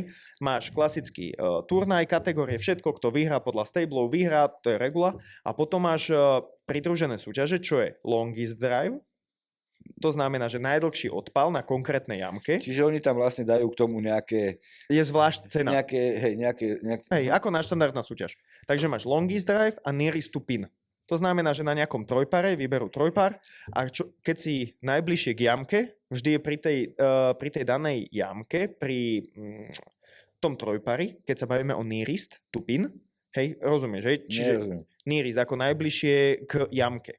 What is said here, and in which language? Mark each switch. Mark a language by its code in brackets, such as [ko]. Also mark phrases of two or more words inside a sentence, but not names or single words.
[sk] Máš klasický turnaj, kategórie, všetko, kto vyhrá podľa stablov, vyhrá, to je regula. A potom máš pridružené súťaže, čo je [en] longest drive. [sk] To znamená, že najdlhší odpal na konkrétnej jamke. Čiže oni tam vlastne dajú k tomu nejaké... Je zvlášť cena. Nejaké... Ako na štandardná súťaž. Takže máš [en] longest drive [sk] a [en] nearest to pin. [sk] To znamená, že na nejakom trojpare vyberú trojpar a keď si najbližšie k jamke, vždy je pri tej danej jamke, pri tom trojpari, keď sa bavíme o [en] nearest to pin, [sk] hej, rozumieš, hej? Čiže nearest ako najbližšie k jamke.